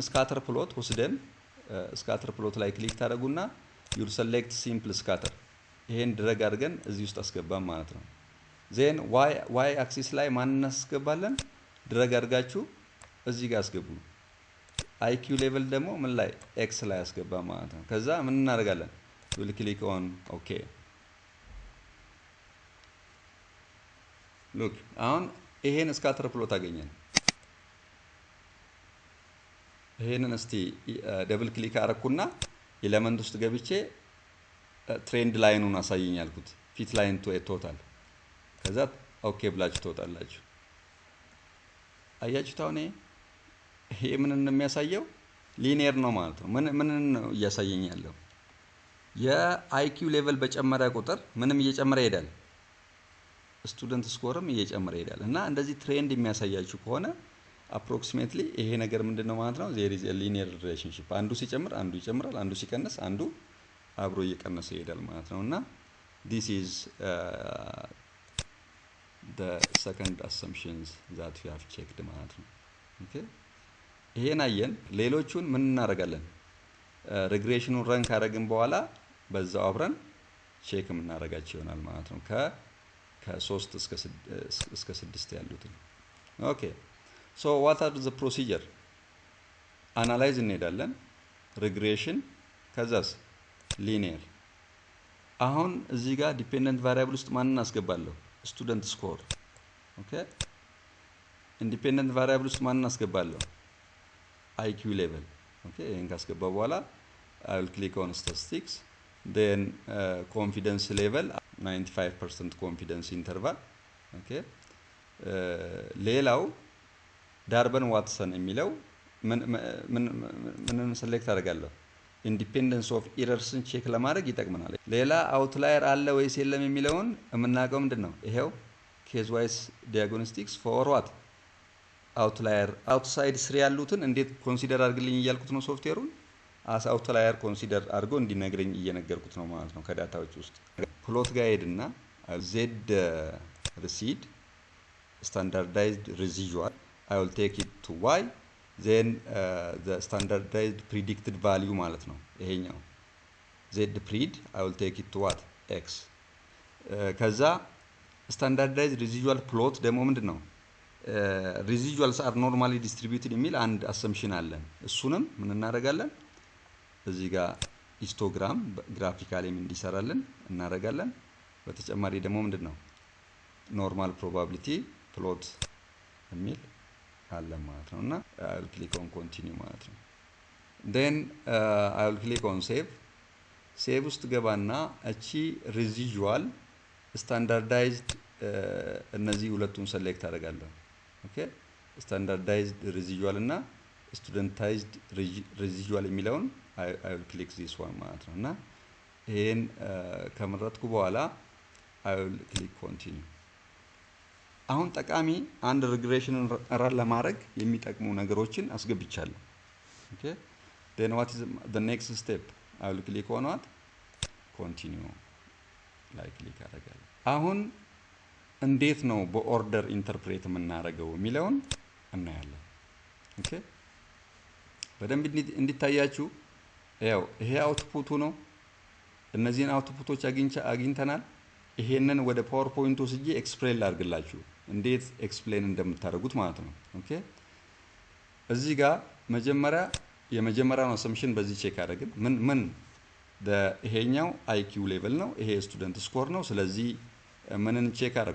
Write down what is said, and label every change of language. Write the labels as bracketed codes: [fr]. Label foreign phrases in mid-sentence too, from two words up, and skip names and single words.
[en] scatter plot [am] ወስደን [en] scatter plot [am] ላይ ክሊክ ታደርጉና [en] you select simple scatter [am] ይሄን ድረግ አድርገን እዚህ ውስጥ አስገባም ማለት ነው [en] then y axis [am] ላይ ማን እናስገባለን ድረግ አድርጋችሁ እዚህ ጋር አስገቡ [en] IQ level [am] ደግሞ ምን ላይ x ላይ አስገባ ማለት ነው ከዛ ምን እናደርጋለን [en] we'll click on okay [am] look አሁን ይሄን ስካተር ፕሎት አገኘን ይሄንን እስቲ [en] double click [am] አረኩና ኤሌመንት ውስጥ ገብቼ [en] trend line [am] አሳየኝ አልኩት [en] fit line to total [am] ከዛ ኦኬ ብላችሁ ተወጣላችሁ አያችሁት አሁን ይሄ ምን እንደሚያሳየው ሊኒየር ነው ማለት ነው ምን ነው እያሳየኝ ያለው [en] IQ level [am] በጨመረ ቁጥር ምንም እየጨመረ ይሄዳል [en] student score [am] እየጨመረ ይሄዳል እና እንደዚህ ትሬንድ የሚያሳያችሁ ከሆነ approximately ይሄ ነገር ምንድነው ማለት ነው [en] there is a linear relationship [am] አንዱ ሲጨምር አንዱ ይጨምራል አንዱ ሲቀንስ አንዱ አብሮ እየቀነሰ ይሄዳል ማለት ነውና [en] this is the second assumptions that we have checked [am] ማለት ነው okay ይሄን አየን ሌሎቹን ምን እናደርጋለን [en] regression run [am] ካደረግን በኋላ በዛው አብረን ቼክ የምናደርጋቸው ይሆናል ማለት ነው ከ3 እስከ 6 ያሉትን [en] okay so what are the procedure analyze እንሄዳለን regression ከዛስ linear [am] አሁን እዚህ ጋር [en] dependent [am] variable ውስጥ ማንን እናስገባለሁ [en] student score okay independent variable [am] ውስጥ ማንን እናስገባለሁ [en] IQ level okay [am] ይሄን ካስገባ በኋላ [en] I will click on statistics then confidence level 95% confidence interval okay [am] ሌላው ዳርበን ዋትሰን የሚለው ምን ሰሌክት አደርጋለሁ [en] independence of errors [am] ቼክ ለማድረግ ይጠቅመናል ሌላ አውትላየር አለ ወይስ የለም የሚለውን የምናውቀው ምንድነው ይሄው [en] case wise diagnostics for what outlier outside three [am] ያሉትን እንዴት ኮንሲደር አድርግልኝ እያልኩት ነው [en] software as outlier consider [am] አድርጎ እንዲነግረኝ እየነገርኩት ነው ማለት ነው ከዳታዎች ውስጥ ፕሎት ጋር ሄድና [en] Z resid standardized residual I will take it to y then the standardized predicted value [am] ማለት ነው ይሄኛው [en] z pred I will take it to what x ከዛ standardized residual plot [am] ደግሞ ምንድነው [en] residuals are normally distributed [am] የሚል አንድ assumption አለን እሱንም ምን እናደርጋለን እዚህ ጋር histogram graphically እንዲሰራልን እናደርጋለን በተጨማሪ ደግሞ ምንድነው [en] normal probability plot [am] የሚል አለ ማለት ነውና I [en] will click on continue [am] ማለት ነው [en] then I will click on save [am] ውስጥ ገባና እቺ [en] residual standardized [am] እነዚህ ሁለቱን ሴሌክት አደርጋለሁ [en] okay standardized residual [am] እና [en] studentized residual [am] የሚለውን I [en] will click this one [am] ማለት ነውና ይሄን ከመረጥኩ በኋላ [en] I will click continue [am] አሁን ጠቃሚ አንድ [en] regression run [am] ለማድረግ የሚጠቅሙ ነገሮችን አስገብቻለሁ [en] ኦኬ then what is the next step I will click on what continue ላይ ክሊክ [am] አደርጋለሁ አሁን እንዴት ነው [en] in order interpret [am] የምናደርገው የሚለውን እናያለን። ኦኬ በደንብ እንዲታያችሁ ያው ይሄ አውትፑቱ ነው። እነዚህን አውትፑቶች አግኝተናል። ይሄንን ወደ ፓወርፖይንት ወስጄ ኤክስፕሌን ላድርግላችሁ እንዴት ኤክስፕሌን እንደምታደርጉት ማለት ነው። ኦኬ እዚህ ጋር የመጀመሪያውን አሰምሽን በዚህ ቼክ አደረግን። ምን ይሄኛው [en] IQ level [am] ነው፣ ይሄ [en] student score [am] ነው። ስለዚህ ምንን ቼክ አደረኩ?